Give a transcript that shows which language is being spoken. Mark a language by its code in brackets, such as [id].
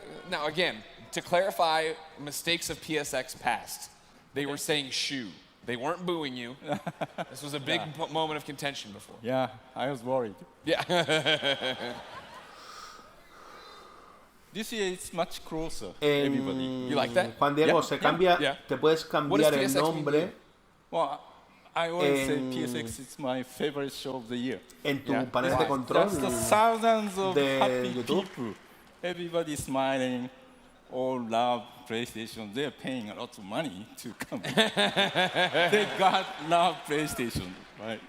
[en] Now, again, to clarify mistakes of PSX past, they were saying Shu. They weren't booing you. This was a big moment of contention before. Yeah, I was worried. Yeah. This year it's much closer. Everybody. You like that? [es] Juan Diego, se cambia. Te puedes cambiar el nombre. [en] Well, I always say PSX is my favorite show of the year. [es] En tu panel de control. [en] Just the thousands of happy YouTube. people. Everybody smiling. All love PlayStation. They're paying a lot of money to come. They love PlayStation, right?